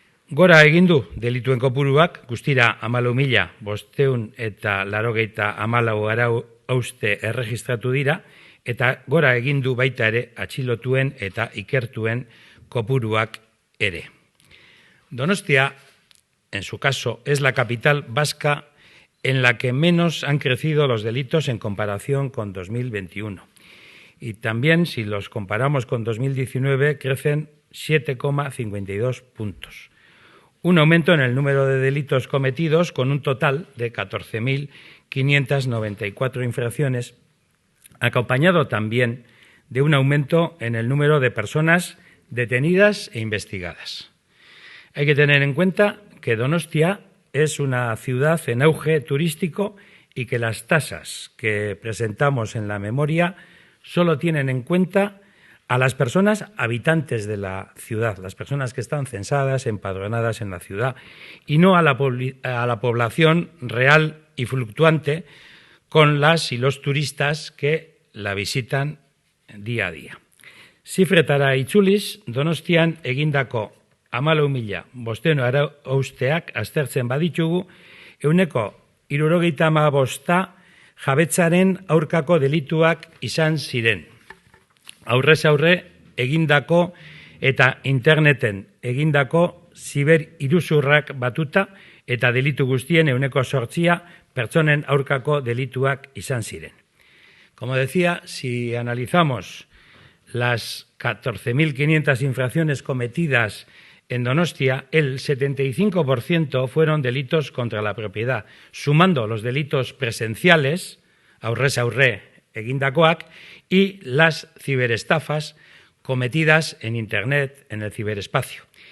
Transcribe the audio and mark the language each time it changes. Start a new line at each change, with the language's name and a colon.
Basque: Gora egin du delituen kopuruak guztira 14.594 hauste erregistratu dira eta gora egin du baita ere atxilotuen eta ikertuen kopuruak ere.
Spanish: Donostia, en su caso, es la capital vasca en la que menos han crecido los delitos en comparación con 2021. Y también, si los comparamos con 2019, crecen 7,52 puntos. Un aumento en el número de delitos cometidos con un total de 14.594 infracciones, acompañado también de un aumento en el número de personas detenidas e investigadas. Hay que tener en cuenta que Donostia es una ciudad en auge turístico y que las tasas que presentamos en la memoria solo tienen en cuenta a las personas habitantes de la ciudad, las personas que están censadas, empadronadas en la ciudad, y no a la población real y fluctuante con las y los turistas que la visitan día a día.
Basque: Zifretara itzuliz, Donostian egindako 14.500 hausteak aztertzen baditugu, 75% jabetzaren aurkako delituak izan ziren. Aurrez aurre egindako eta interneten egindako ziberiruzurrak batuta eta delitu guztien 8% pertsonen aurkako delituak izan ziren.
Spanish: Como decía, si analizamos las 14.500 infracciones cometidas en Donostia, el 75% fueron delitos contra la propiedad, sumando los delitos presenciales,
Basque: aurrez aurre egindakoak,
Spanish: y las ciberestafas cometidas en Internet, en el ciberespacio.